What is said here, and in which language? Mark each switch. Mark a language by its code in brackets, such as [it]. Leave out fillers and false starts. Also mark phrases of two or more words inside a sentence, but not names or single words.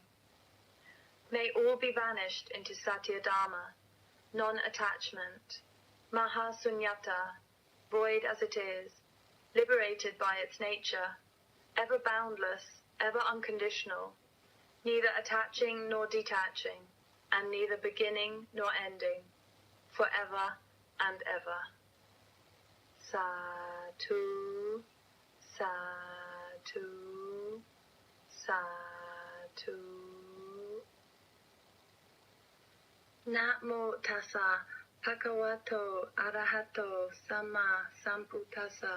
[en] May all be vanished into Satya Dhamma, non-attachment, Mahasunyata, void as it is, liberated by its nature, ever boundless, ever unconditional, neither attaching nor detaching, and neither beginning nor ending, forever and ever. [pi] Sadhu, Sadhu, Sadhu. Namo tassa bhagavato arahato sama sambuddhassa.